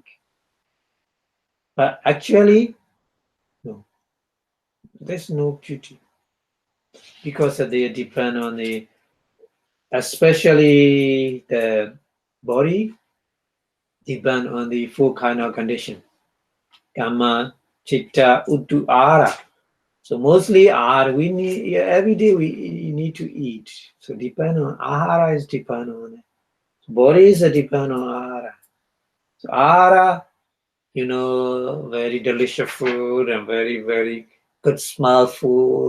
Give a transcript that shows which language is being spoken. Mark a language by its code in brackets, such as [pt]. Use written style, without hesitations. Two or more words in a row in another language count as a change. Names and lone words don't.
[en] But actually, no, there's no beauty because they depend on the, especially the body, depend on the full kind of condition. [pi] Kama, chitta, uttu, ara. [en] So mostly we need every day we need to eat. So depend on ahara is depend on it. Body is a depend on ahara. So ahara, very delicious food and very, very good smell food.